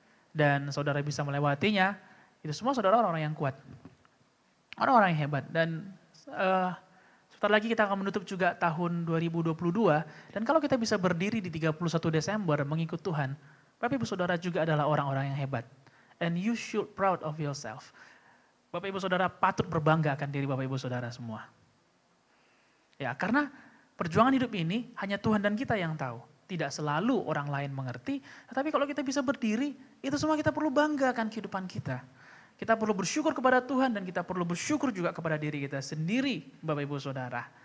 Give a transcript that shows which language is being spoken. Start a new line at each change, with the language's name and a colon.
Indonesian: Dan saudara bisa melewatinya, itu semua saudara orang-orang yang kuat. Orang-orang yang hebat. Dan sebentar lagi kita akan menutup juga tahun 2022. Dan kalau kita bisa berdiri di 31 Desember mengikut Tuhan, Bapak Ibu Saudara juga adalah orang-orang yang hebat.
English: And you should proud of yourself.
Indonesian: Bapak Ibu Saudara patut berbangga akan diri Bapak Ibu Saudara semua. Ya, karena perjuangan hidup ini hanya Tuhan dan kita yang tahu. Tidak selalu orang lain mengerti, tetapi kalau kita bisa berdiri, itu semua kita perlu bangga akan kehidupan kita. Kita perlu bersyukur kepada Tuhan dan kita perlu bersyukur juga kepada diri kita sendiri, Bapak Ibu Saudara.